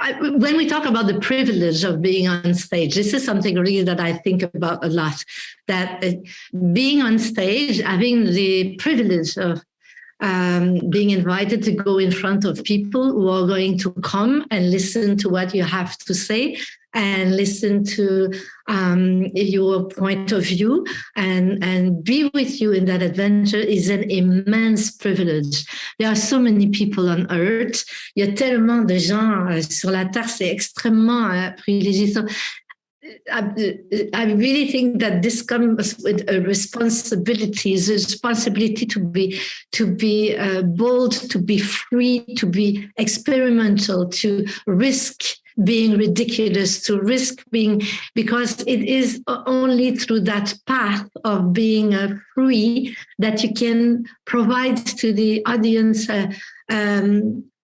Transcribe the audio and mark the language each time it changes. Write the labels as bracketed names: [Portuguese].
[English] When we talk about the privilege of being on stage, this is something really that I think about a lot, that being on stage, having the privilege of being invited to go in front of people who are going to come and listen to what you have to say and listen to your point of view and be with you in that adventure is an immense privilege. There are so many people on earth. [French] Il y a tellement de gens sur la terre, c'est extrêmement privilégié. [English] So, I really think that this comes with a responsibility to be bold, to be free, to be experimental, to risk being ridiculous, to risk being, because it is only through that path of being free that you can provide to the audience an